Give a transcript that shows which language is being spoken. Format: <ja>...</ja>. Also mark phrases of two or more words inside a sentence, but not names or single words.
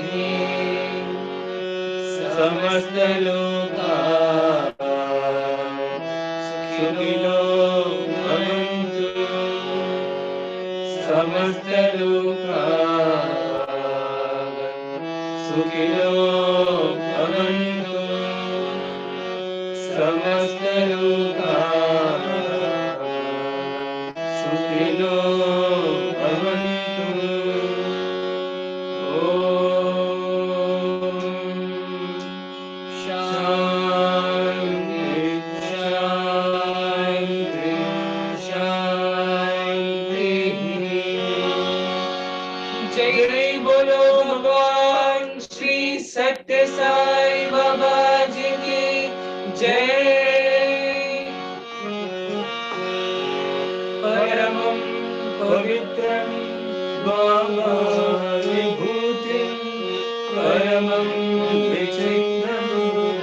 <sa>समस्त लोका सुखिनो भवन्तु समस्त लोका सुखिनो भवन्तु समस्त लोका सुखिनो भवन्तु। ओम शांति शांति शांति।</sa> <hi>जय बोलो भगवान श्री सत्य साई बाबा जी की जय।</hi> <sa>परमं पवित्रं बाबा विभूतिं परमं विचित्रं</sa>